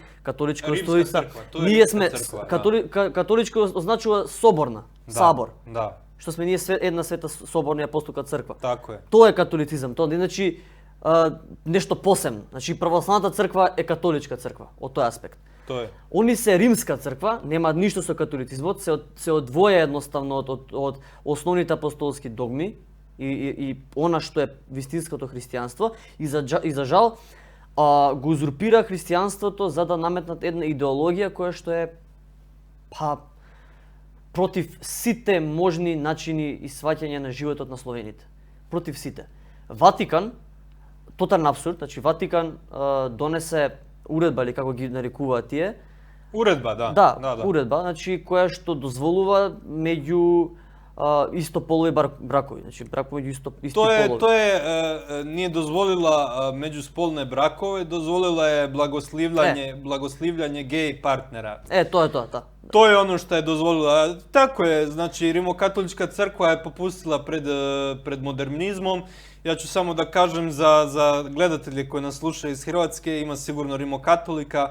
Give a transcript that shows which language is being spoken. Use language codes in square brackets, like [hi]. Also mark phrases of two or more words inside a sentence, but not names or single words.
[mk] Католичка ние сме католичка означува соборна, сабор. Да. Што сме ние една света соборна и апостолска црква. Тако е. Тоа е католицизам. Тоа значи нешто посебно. Значи православната црква е католичка црква од тој аспект. [hr] To je. [mk] Они се римска црква, нема ништо со католицизмот, се одвоја едноставно од основните апостолски догми и она што е вистинското христијанство и за жал го узурпира христијанството за да наметнат една идеологија која што е против сите можни начини и сваќање на животот на словените. Против сите. Ватикан, тотален абсурд, значи Ватикан донесе уредба или како ги нарекуваат тие. [hr] Uredba, da. [mk] Да, уредба, значи која што дозволува меѓу истополови бракови, значи бракови меѓу исти полови. [hr] To je nije dozvolila međuspolne brakove, dozvolila je blagoslivljanje gej partnera. To je to, da. To je ono što je dozvolila. Tako je, znači Rimokatolička crkva je popustila pred modernizmom. Ja ću samo da kažem za gledatelje koji nas slušaju iz Hrvatske, ima sigurno Rimokatolika.